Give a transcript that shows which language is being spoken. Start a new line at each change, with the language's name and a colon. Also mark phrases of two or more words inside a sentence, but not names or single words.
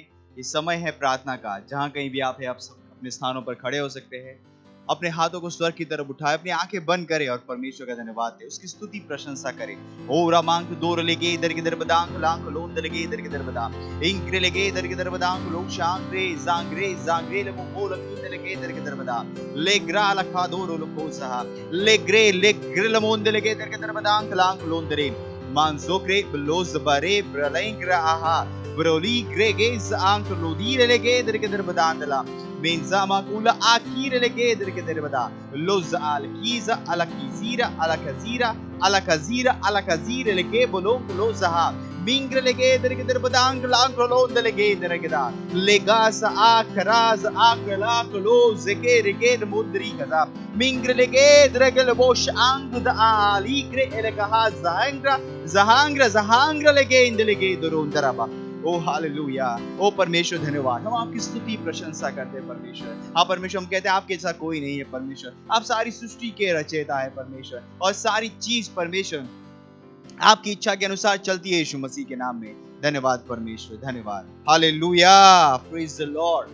Hindi: इस समय है प्रार्थना का। जहां कहीं भी आप हैं, आप सब अपने स्थानों पर खड़े हो सकते हैं। अपने हाथों को स्वर्ग की तरफ उठाए, अपनी आंखें बंद करें और परमेश्वर का धन्यवाद दें, उसकी स्तुति प्रशंसा करें। ओ रामांक दोर लेगे इधर किधर बदांग लांग लोंद लेगे इधर किधर बदाम इंक्रे लेगे इधर किधर बदांग लोग शांग्रे जांग्रे ले मोल कींद लेगे इधर किधर बदाम ले ग्रा लखा दोर लोको सहा ले ग्रे लमोंद लेगे इधर किधर बदांग लांग लोंद रे मानजोक्रे ब्लोज बारे ब्रलेंग्रा आहा ब्रोली ग्रेगेज आंक लोदीर लेगे इधर किधर बदांदला Menza makula akire legeder ke derbada loz alkiza alakizira alakazira lege bolong lozaha mingre legeder ke derbadang langrolon legeder ke da legas akraz aklak loz ke reged mudri kaza mingre legeder ke bosh ang da aligre elekaha zahangra lege indlege doron daraba ओ हालेलुया। ओ परमेश्वर धन्यवाद, हम आपकी स्तुति प्रशंसा करते हैं परमेश्वर। हाँ परमेश्वर, हम कहते हैं आपके जैसा कोई नहीं है परमेश्वर। आप सारी सृष्टि के रचयिता है परमेश्वर, और सारी चीज परमेश्वर आपकी इच्छा के अनुसार चलती है यीशु मसीह के नाम में। धन्यवाद परमेश्वर, धन्यवाद, हालेलुया,
English: praise the Lord.